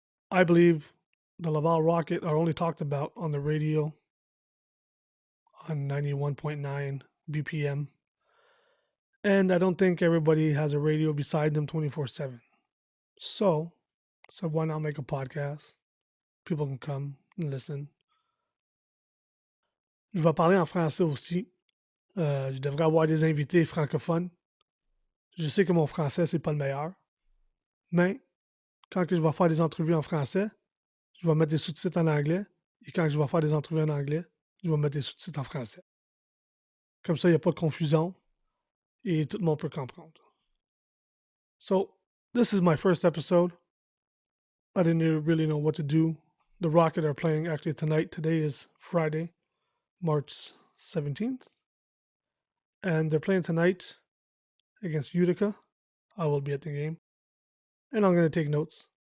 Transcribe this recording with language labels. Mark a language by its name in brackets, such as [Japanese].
[English] I believe the Laval Rocket are only talked about on the radio on 91.9 BPM. And I don't think everybody has a radio beside them 24/7. So why not make a podcast? People can come and listen. [French] Je vais parler en français aussi. Je devrais avoir des invités francophones. Je sais que mon français, c'est pas le meilleur. Mais quand que je vais faire des entrevues en français, je vais mettre des sous-titres en anglais. Et quand je vais faire des entrevues en anglais, je vais mettre des sous-titres en français. Comme ça, il n'y a pas de confusion et tout le monde peut comprendre. [English] So, this is my first episode. I didn't really know what to do. The Rocket are playing actually tonight. Today is Friday, March 17th. And they're playing tonight against Utica. I will be at the game. And I'm going to take notes.